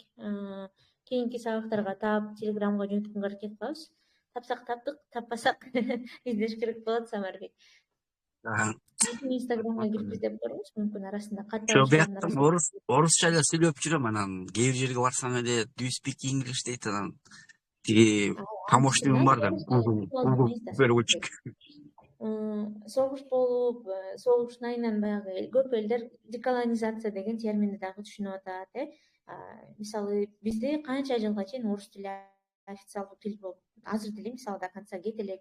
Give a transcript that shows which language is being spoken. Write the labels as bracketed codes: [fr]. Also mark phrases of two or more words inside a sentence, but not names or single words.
[ky] Кийинки сабактарга таап, телеграмга жөнөткөнгө аракет кылабыз. Тапсак таптык, таппасак издеш керек болот, Самарбек. Инстаграмга кирип издеп көрүңүз, мүмкүн арасында катталыштардын орусча эле сүйлөп жүрөм, анан кээ бир жерге барсаң эле [en] do you speak English [ky] дейт, анан тиги помощнигим бар да, переводчик. Согуш болуп, согуштун айынан баягы көп элдер деколонизация деген терминди дагы түшүнүп атат. Мисалы, бизде канча жылга чейин орус тили официалдуу тил болуп, азыр деле мисалы [ru] до конца [ky] кете элек.